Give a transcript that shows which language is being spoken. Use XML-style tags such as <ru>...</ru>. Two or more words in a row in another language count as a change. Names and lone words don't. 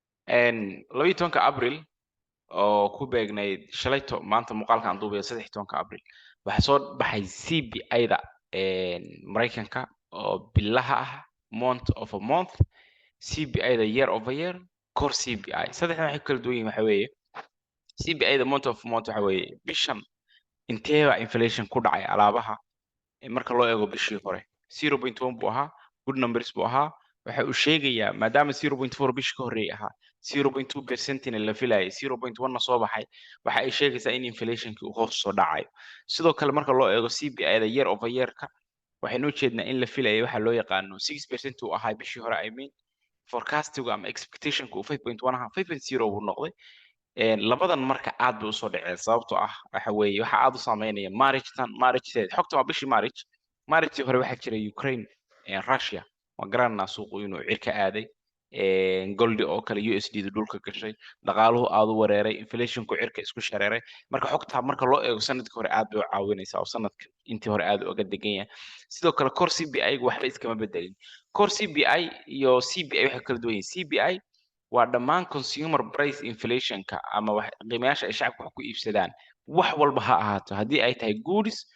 <so>12 Abriil oo ku beegnayd shalayto maanta muuqaalkan duubaya 13 Abriil waxa soo baxay CPI-da Mareykanka oo bilaha ah</so> <en>month of a month</en> <so>CPI-da</so> <en>year over year core CPI</en> <so>saddexdan waxay kala duwan yihiin waxa weeye CPI-da</so> <en>month of a month</en> <so>waxa weeye bishan inteeba inflation ku dhacay alaabaha marka loo eego bishii hore 0.1 buu ahaa</so> <en>good numbers</en> <so>buu ahaa waxa uu sheegayaa maadaama 0.4 bishii ka horreeyay ahaa 0.2% la filayay 0.1 na soo baxay waxa ay sheegaysaa in inflationkii uu hoos soo dhacayo sidoo kale marka loo eego CPI-da</so> <en>year over year-ka</en> <so>waxaynu u jeednaa in la filayay waxa loo yaqaano 6% uu ahaa bishii hore</so> <en>I mean</en> <so>forecastigu ama expectationku uu 5.1 ahaa 5.0 buu noqday labadan marka aad bay usoo dhaceen sababtoo ah waxa weeye waxa aad u saameynaya March xogta waa bishii March hore waxaa jiray Ukraine Russia waa garanaa suuqu inuu cirka aaday goldi oo kale USD dhulka gashay dhaqaaluhu aad u wareeray inflationku cirka isku shareeray marka xogta marka loo eego sanadkii hore aad bay u caawinaysaa oo sanadka intii hore aad uga degan yahay sidoo kale</so> <en>core CPI-gu</en> <so>waxba iskama bedelin</so> <en>core CPI</en> <so>iyo CPI waxay kala duwan yihiin CPI waa dhammaan</so> <en>consumer price inflationka</en> <so>ama qiimayaasha ay shacabku wax ku iibsadaan wax walba ha ahaato haddii ay tahay goods</so>